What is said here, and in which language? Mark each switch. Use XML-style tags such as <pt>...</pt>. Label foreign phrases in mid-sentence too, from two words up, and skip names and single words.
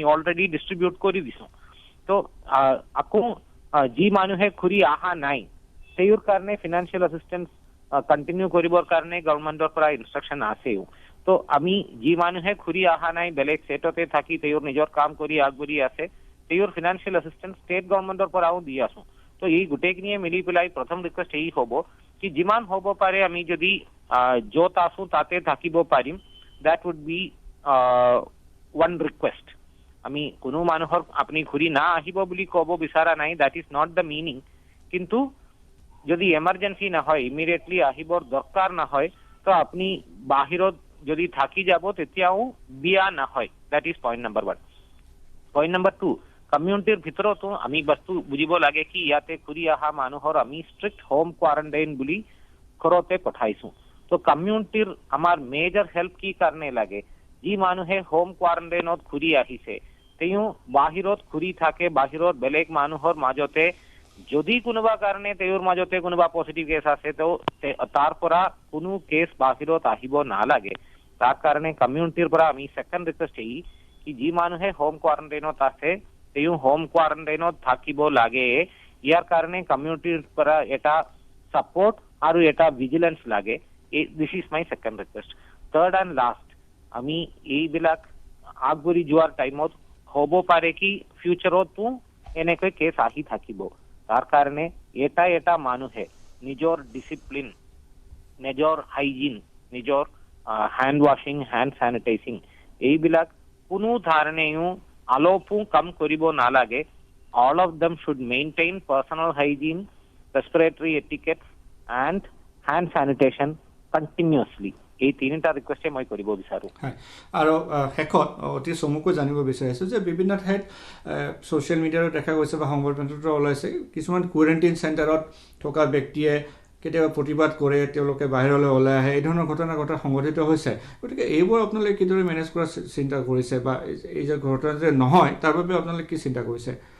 <en>already distribute</en> <as>কৰি দিছো তো আকৌ যি মানুহে ঘূৰি আহা নাই তেওঁৰ কাৰণে</as> <en>financial assistance</en> <as>কন্টিনিউ কৰিবৰ কাৰণে গভৰ্ণমেন্টৰ পৰা ইনস্ট্ৰাকশন আছেও তো আমি যি মানুহে ঘূৰি আহা নাই বেলেগ ষ্টেটতে থাকি তেওঁৰ নিজৰ কাম কৰি আগবঢ়ি আছে তেওঁৰ</as> <en>financial assistance state government</en> <as>পৰাও দি আছো তো এই গোটেইখিনিয়ে মিলি পেলাই প্ৰথম ৰিকুৱেষ্ট এই হ'ব কি যিমান হ'ব পাৰে আমি যদি য'ত আছো তাতে থাকিব পাৰিম</as> <en>that would be one request</en> <as>আমি কোনো মানুহৰ আপুনি ঘূৰি না আহিব বুলি ক'ব বিচাৰা নাই</as> <en>that is not the meaning</en> <as>কিন্তু যদি এমার্জেন্সি না হয় ইমিডিয়েটলি আহিবৰ দৰকাৰ না হয় তো আপুনি বাহিৰত যদি থাকি যাব তেতিয়াও বিয়া না হয়</as> <en>that is point number 1 point number 2</en> <as>কমিউনিটিৰ ভিতৰতো আমি বস্তু বুজিব লাগে কি ইয়াতে ঘূৰি আহা মানুহৰ আমি</as> <en>strict home quarantine</en> <as>বুলি ঘৰতে পঠাইছো তো কমিউনিটিৰ আমাৰ</as> <en>major help</en> <as>কি কাৰণে লাগে যি মানুহে</as> <en>home quarantine</en> <as>ঘূৰি আহিছে তেও বাহিৰত ঘূৰি থাকে বাহিৰত বেলেগ মানুহৰ মাজতে যদি কোনোবা কাৰণে তেওঁৰ মাজতে কোনোবা</as> <en>positive case</en> <as>আছে তো তাৰ পৰা কোনো কেছ বাহিৰত আহিব নালাগে তাৰ কাৰণে কমিউনিটিৰ পৰা আমি</as> <en>second request</en> <as>এই কি যি মানুহে</as> <en>home quarantine</en> <as>আছে তেও</as> <en>home quarantine</en> <as>থাকিব লাগে ইয়াৰ কাৰণে কমিউনিটিৰ পৰা এটা সাপোর্ট আৰু এটা ভিজিলেন্স</as> <en>লাগে this is my second request third and last</en> <as>আমি এইবিলাক আগবঢ়ি যোৱাৰ টাইমত হ'ব পাৰে কি ফিউচাৰতো এনেকৈ কেছ আহি থাকিব তাৰ কাৰণে এটা মানুহে নিজৰ ডিসিপ্লিন নিজৰ হাইজিন নিজৰ</as> <en>hand washing hand sanitizing</en> <as>এইবিলাক কোনো ধৰণেও আলোপো কম কৰিব নালাগে</as> <en>all of them should maintain personal hygiene respiratory etiquette and hand sanitation continuously</en> <as>এই তিনিটা ৰিকুৱেষ্টে মই কৰিব বিচাৰো আৰু শেষত অতি চমুকৈ জানিব বিচাৰিছো যে বিভিন্ন ঠাইত</as> <en>social media</en> <as>দেখা গৈছে বা সংবাদপত্ৰত ওলাইছে কিছুমান</as> <en>quarantine center</en> <as>থকা ব্যক্তিয়ে কেতিয়াবা প্ৰতিবাদ কৰে তেওঁলোকে বাহিৰলৈ ওলাই আহে এই ধৰণৰ ঘটনা সংঘটিত হৈছে গতিকে এইবোৰ আপোনালোকে কিদৰে মেনেজ কৰাৰ চিন্তা কৰিছে বা এই যে ঘটনা যে নহয় তাৰ বাবে আপোনালোকে কি চিন্তা কৰিছে</as>